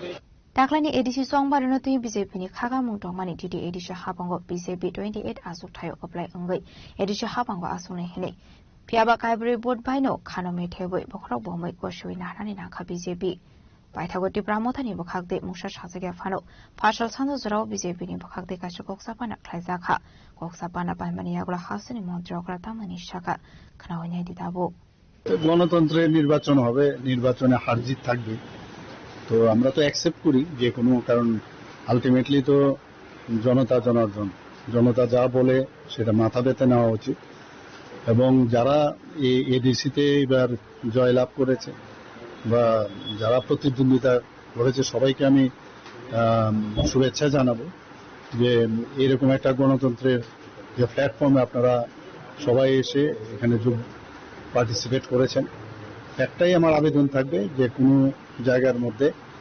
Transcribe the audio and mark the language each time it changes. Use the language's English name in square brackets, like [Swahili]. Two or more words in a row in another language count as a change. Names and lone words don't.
[Kok Borok] दाखलानि एडिसि संबारनो तुइ बीजेपी नि खागा मुंटं मानि डिडि एडिसि हाबांगो बीजेपी 28 आसुक थायो अप्लाय अंगै एडिसि हाबांगो आसुने हेने पियाबा काइब्रे बोट बायनो खानो मेथेबै बखराव बमै गसुइ नानानि नाखा बीजेपी बायथागति प्रामथानि बखागदे मुसा साजगे फानो फासल सानो जराव बीजेपी नि बखागदे कासु गक्सापाना ख्लाइजाखा गक्सापाना बायमानि यागला हाउसनि मन्त्री अग्रा तामानि शाखा खानावनि दिदाबो [Bangla] গণতন্ত্রের নির্বাচন হবে নির্বাচনে হার জিত থাকবে তো আমরা তো অ্যাকসেপ্ট করি যে কোনো কারণ আলটিমেটলি তো জনতা জনার্দন জনতা যা বলে সেটা মাথা পেতে নেওয়া উচিত এবং যারা এই এডিসিতে এবার জয়লাভ করেছে বা যারা প্রতিদ্বন্দ্বিতা করেছে সবাইকে আমি শুভেচ্ছা জানাবো যে এরকম একটা গণতন্ত্রের যে প্ল্যাটফর্মে আপনারা সবাই এসে এখানে পার্টিসিপেট করেছেন একটাই আমার আবেদন থাকবে যে কোনো জায়গার মধ্যে